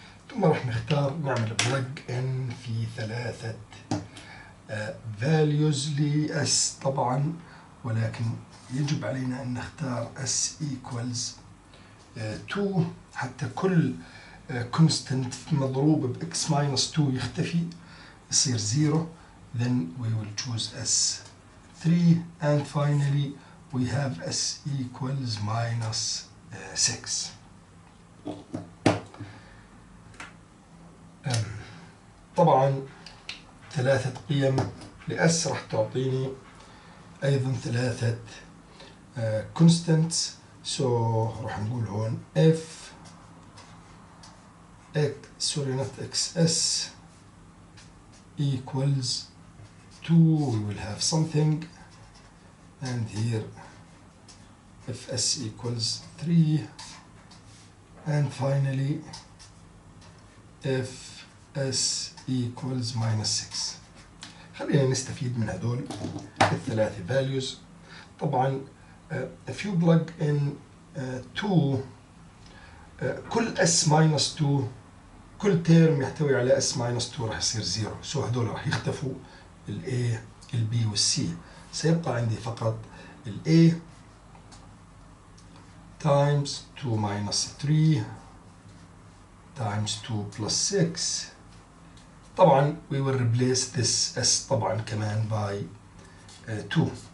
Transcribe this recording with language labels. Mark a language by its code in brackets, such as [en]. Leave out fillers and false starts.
[ar] ثم راح نختار نعمل plug in في 3 values ل s طبعا، ولكن يجب علينا أن نختار s equals 2 حتى كل constant مضروب ب x minus 2 يختفي يصير 0. [en] then we will choose s3 and finally we have s equals minus 6. [ar] طبعا 3 قيم لS راح تعطيني أيضا 3 constants. [en] so [ar] راح نقول هون [en] f xs equals 2. we will have something, and here if s equals 3, and finally if s equals minus 6. [ar] خلينا نستفيد من هدول الثلاثة values. [en] طبعا if you plug in 2 كل s minus 2 [ar] كل تيرم يحتوي على [en] s minus 2 [ar] راح يصير [en] 0. [ar] سو هدول راح يختفوا ال A ال B وال C. سيبقى عندي فقط ال A times 2 minus 3 times 2 plus 6. [en] طبعا we will replace this s [ar] طبعا كمان [en] by 2.